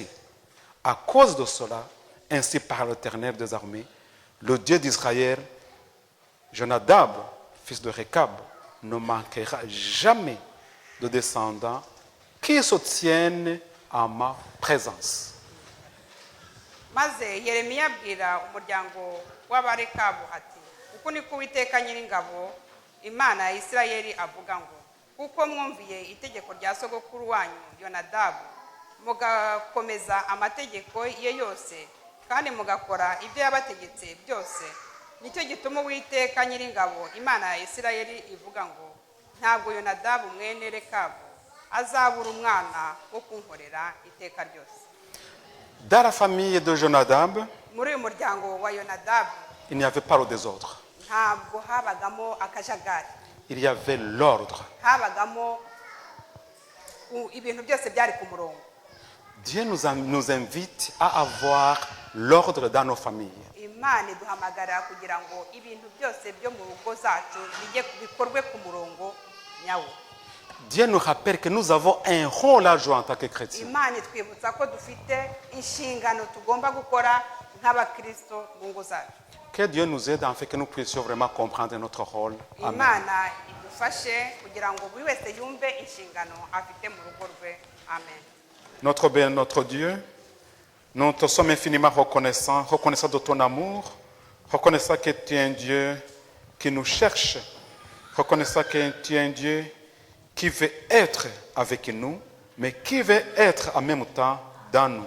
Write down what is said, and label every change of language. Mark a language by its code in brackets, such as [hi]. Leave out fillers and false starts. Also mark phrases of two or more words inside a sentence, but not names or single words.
[fr] À cause de cela, ainsi parle l'Éternel des armées, le Dieu d'Israël, Jonadab, fils de Récab, ne manquera jamais de descendants qui se tiennent à ma présence. [rw] maze yeremiya abwira umuryango w'abarekabu ati uku niko uwiteka nyiringabo imana ya isirayeli avuga ngo kuko mwumviye itegeko rya sogokuru wanyu yonadabu mugakomeza amategeko ye yose kandi mugakora ibyo yabategetse byose, nicyo gituma uwiteka nyiringabo imana ya isirayeli ivuga ngo ntabwo yonadabu mwene rekabu azabura umwana wo kunkorera iteka ryose. [fr] Dans la famille de Jonadab, [rw] muri uyu muryango wa yonadabu [fr] il n'y avait pas le désordre. [rw] ntabwo habagamo akajagari, [fr] Il y avait l'ordre. [rw] habagamo ibintu byose byari ku murongo. [fr] Dieu nous invite à avoir l'ordre dans nos familles. [rw] Imana iduhamagarira kugira ngo ibintu byose byo mu rugo zacu bikorwe ku murongo nyawo. [fr] Dieu nous rappelle que nous avons un rôle à jouer en tant que chrétiens. [rw] Imana itwibutsa ko dufite inshingano tugomba gukora nk'abakristo mu ngo zacu. [fr] Que Dieu nous aide afin que nous puissions vraiment comprendre notre rôle. Amen. [rw] Imana idufashe kugira ngo buri wese yumve inshingano afite mu rugo rwe. Amen. [fr] Notre Dieu, nous te sommes infiniment reconnaissants de ton amour, reconnaissant que tu es un Dieu qui nous cherche, reconnaissant que tu es un Dieu qui veut être avec nous, mais qui veut être en même temps dans nous.